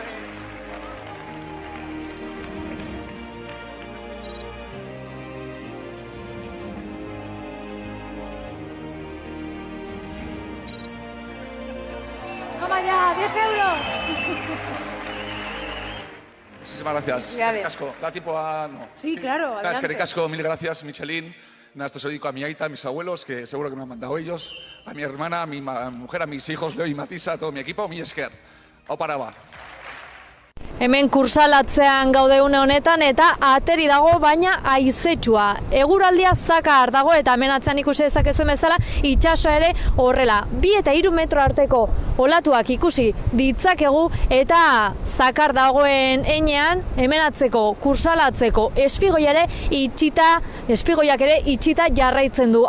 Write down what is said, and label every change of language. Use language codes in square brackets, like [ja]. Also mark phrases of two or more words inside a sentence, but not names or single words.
[es] Toma ya, 10 euros. Muchísimas gracias. Ya ves. Casco, da tiempo a... No. Sí, claro, Nada, es que adelante. casco, mil gracias, Michelin. Nada, esto se lo dedico a mi aita, a mis abuelos, que seguro que me han mandado ellos, a mi hermana, a mi mujer, a mis hijos, Leo y Matisa, a todo mi equipo, [eu] mi esker. Hau paraba. Hemen kursalatzean gaude une honetan eta ateri dago baina haizetsua. Eguraldia zakar dago eta hemen atzean ikusi dezakezuen bezala itsasoa ere horrela. 2 eta 3 metro arteko olatuak ikusi ditzakegu eta zakar dagoen heinean hemen atzeko kursalatzeko espigoiak ere itxita jarraitzen du.